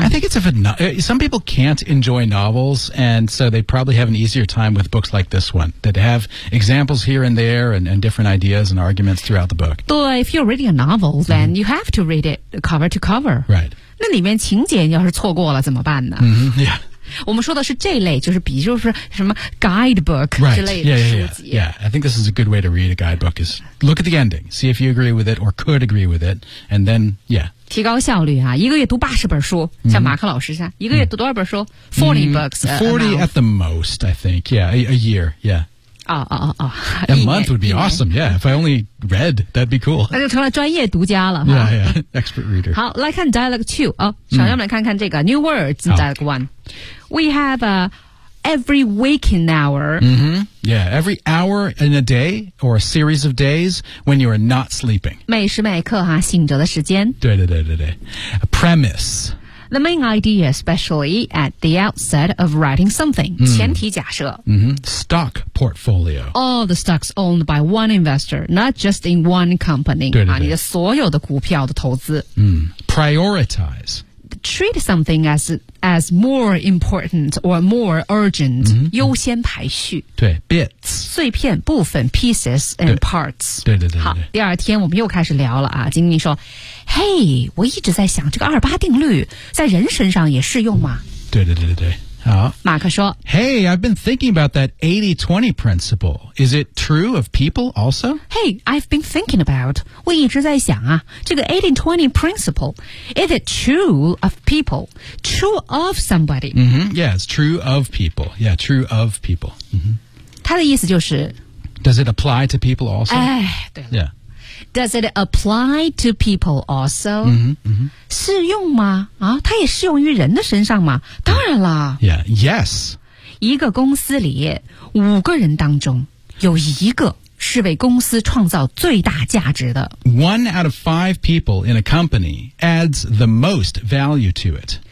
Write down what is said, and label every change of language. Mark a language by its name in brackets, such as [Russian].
[English] I think it's some people can't enjoy novels and so they probably have an easier time with books like this one that have examples here and there and different ideas and arguments throughout the book 对 if you're reading a novel then、mm-hmm. you have to read it cover to cover right [Chinese] 那里面情节要是错过了怎么办呢、 [English] mm-hmm. yeah [Chinese] 我们说的是这类就是比如说什么 guidebook 之类的书籍、 [English] right. yeah, yeah, yeah. yeah, I think this is a good way to read a guidebook is look at the ending, see if you agree with it or could agree with it, and then, yeah. [Chinese] 提高效率啊一个月读80本书、mm-hmm. 像马克老师一样一个月读多少本书、mm-hmm. [English] 40 books. 40 at the most, I think, yeah, a year, yeah. [Chinese] 哦哦哦哦 [English] A month would be awesome, yeah. If I only read, that'd be cool. [Chinese] 那就成了专业读家了 [English] Yeah, yeah, expert reader. [Chinese] 好来看 dialogue 2、首先我们来看看这个 [English] new words in dialogue 1. We have every waking hour.、 Yeah, every hour in a day or a series of days when you are not sleeping. [Chinese] 每时每刻哈醒着的时间。对对对对对。 [English] A premise. The main idea, especially at the outset of writing something,、 [Chinese] 前提假设、 [English] Stock portfolio. All the stocks owned by one investor, not just in one company. [Chinese] 对对对、你的所有的股票的投资、 [English] Prioritize. Treat something as more important or more urgent,、 [Chinese] 优先排序。对 bits. 碎片部分 [English] pieces and parts. [Chinese] 对对 对, 对, 对, 对好第二天我们又开始聊了啊经理说嘿、hey, 我一直在想这个二八定律在人身上也适用吗对对对对对好马克说 [English] Hey, I've been thinking about that 80-20 principle. Is it true of people also? Hey, I've been thinking about, [Chinese] 我一直在想啊这个 [English] 80-20 principle, is it true of people? True of somebody?、 Yeah, it's true of people. Yeah, true of people.、 [Chinese] 他的意思就是 [English] Does it apply to people also? [Chinese] 哎对了 [English] Yeah. Does it apply to people also? [Chinese] 适用吗？啊，它也适用于人的身上吗？当然了。 [English] Yeah, yes. [Chinese] 一个公司里五个人当中有一个是为公司创造最大价值的。 [English] One out of five people in a company adds the most value to it.